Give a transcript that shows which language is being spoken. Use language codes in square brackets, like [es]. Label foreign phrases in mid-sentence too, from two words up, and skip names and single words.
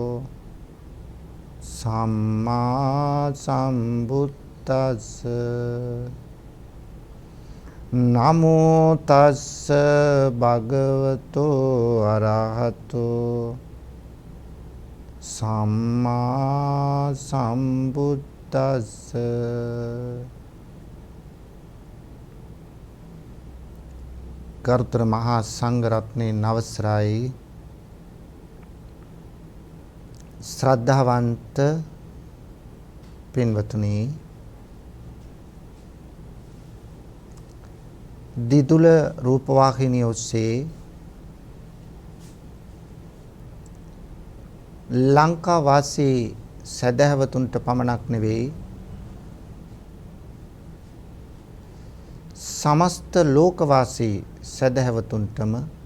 [pi] සම්මා සම්බුද්දස්ස නමෝ තස්ස භගවතු අරහතු සම්මා සම්බුද්දස්ස. [si] ගරුතර මහා සංඝරත්නයේ අවසරයි ශ්‍රද්ධාවන්ත පින්වතුනි, දිදුල රූපවාහිනිය ඔස්සේ ලංකාවාසී සදහවතුන්ට පමණක් නෙවෙයි සමස්ත ලෝකවාසී සදහවතුන්ටම